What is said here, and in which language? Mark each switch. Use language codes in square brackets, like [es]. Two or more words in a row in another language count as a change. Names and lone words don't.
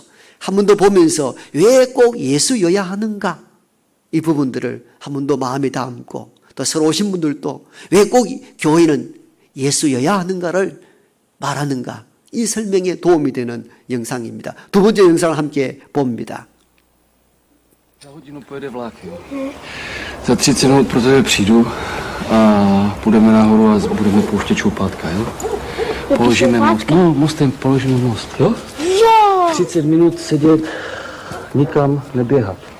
[ko] 한 번 더 보면서 왜 꼭 예수여야 하는가? 이 부분들을 한 번 더 마음에 담고 또 새로 오신 분들도 왜 꼭 교회는 예수여야 하는가를 말하는가, 이 설명에 do움이 되는 영상입니다. 두 번째 영상을 함께 봅니다. [cs] Za hodinu pojede vlak, jo. Za 30 minut pro tebe přijdu a půjdeme nahoru a budeme pouštět čoupátka, jo. Položíme most. No, mostem položíme most, jo? Jo! 30 minut sedět, nikam neběhat.